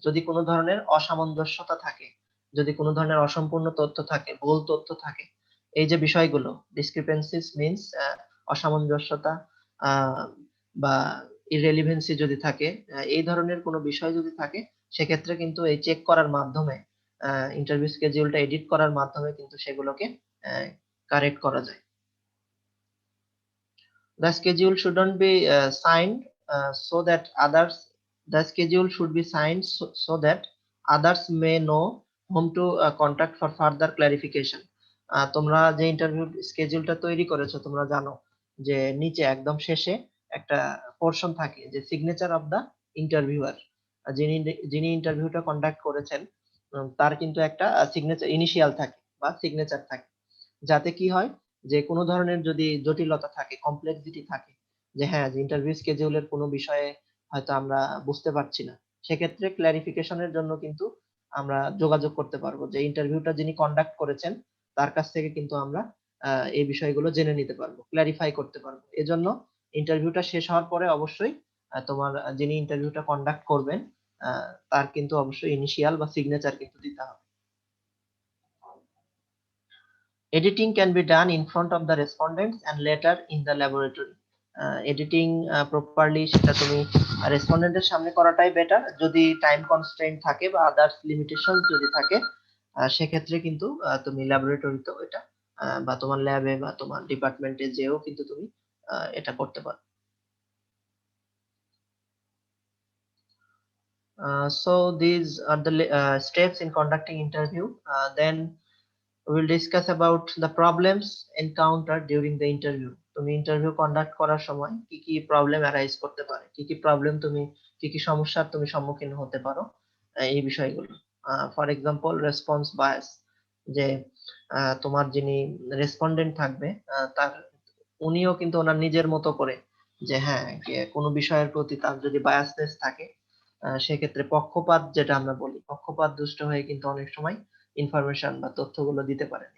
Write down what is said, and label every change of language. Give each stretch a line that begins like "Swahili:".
Bangla: যদি কোনো ধরনের অসামঞ্জস্যতা থাকে, যদি কোনো ধরনের অসম্পূর্ণ তথ্য থাকে, ভুল তথ্য থাকে, এই যে বিষয়গুলো, ডিসক্রিপেন্সিস মিন্স অসামঞ্জস্যতা বা ইররেলিভেন্সি যদি থাকে, এই ধরনের কোনো বিষয় যদি থাকে, সেক্ষেত্রে কিন্তু এই চেক করার মাধ্যমে ইন্টারভিউ স্কেডিউলটা এডিট করার মাধ্যমে কিন্তু সেগুলোকে কারেক্ট করা যায়।
English: The schedule shouldn't be signed so that others. The schedule should be signed so that others may know whom to contact for further clarification.
Bangla: তোমরা যে ইন্টারভিউ স্কেডিউলটা তৈরি করেছো তোমরা জানো যে নিচে একদম শেষে একটা পোরশন থাকে যে
English: signature of the interviewer,
Bangla: যিনি ইন্টারভিউটা কন্ডাক্ট করেছেন তার কিন্তু একটা সিগনেচার ইনিশিয়াল থাকে বা সিগনেচার থাকে, যাতে কি হয় যে কোনো ধরনের যদি জটিলতা থাকে, কমপ্লেক্সিটি থাকে, যে হ্যাঁ যে ইন্টারভিউ স্কেডিউলের কোনো বিষয়ে হয়তো আমরা বুঝতে পারছি না, সেক্ষেত্রে ক্ল্যারিফিকেশনের জন্য কিন্তু আমরা যোগাযোগ করতে পারবো যে ইন্টারভিউটা যিনি কন্ডাক্ট করেছেন তার কাছ থেকে কিন্তু আমরা এই বিষয়গুলো জেনে নিতে পারবো, ক্ল্যারিফাই করতে পারবো। এজন্য ইন্টারভিউটা শেষ হওয়ার পরে অবশ্যই তোমার যিনি ইন্টারভিউটা কন্ডাক্ট করবেন তার কিন্তু অবশ্যই ইনিশিয়াল বা সিগনেচার কিন্তু দিতে হবে।
English: Editing can be done in front of the respondents and later in the laboratory.
Bangla: Editing properly সেটা তুমি রেসপন্ডেন্টের সামনে করাটাই বেটার। যদি টাইম কনস্ট্রেইন্ট থাকে বা আদার্স লিমিটেশন যদি থাকে সেক্ষেত্রে কিন্তু তুমি ল্যাবরেটরিতেও এটা বা তোমার ল্যাবে বা তোমার ডিপার্টমেন্টে যেও কিন্তু তুমি এটা করতে পারো।
English: So these are the steps in conducting interview. Then we will discuss about the problems encountered during the interview.
Bangla: তুমি ইন্টারভিউ কন্ডাক্ট করার সময় কি কি প্রবলেম অ্যারাইজ করতে পারে, কি কি প্রবলেম তুমি কি কি সমস্যার তুমি সম্মুখীন হতে পারো এই বিষয়গুলো। ফর এক্সাম্পল রেসপন্স বায়াস, যে তোমার যিনি রেসপন্ডেন্ট থাকবে তার উনিও কিন্তু ওনার নিজের মতো করে যে হ্যাঁ কোনো বিষয়ের প্রতি তার যদি বায়াসনেস থাকে সেক্ষেত্রে পক্ষপাত, যেটা আমরা বলি পক্ষপাত দুষ্ট হয়ে কিন্তু অনেক সময় ইনফরমেশন বা তথ্যগুলো দিতে পারেন।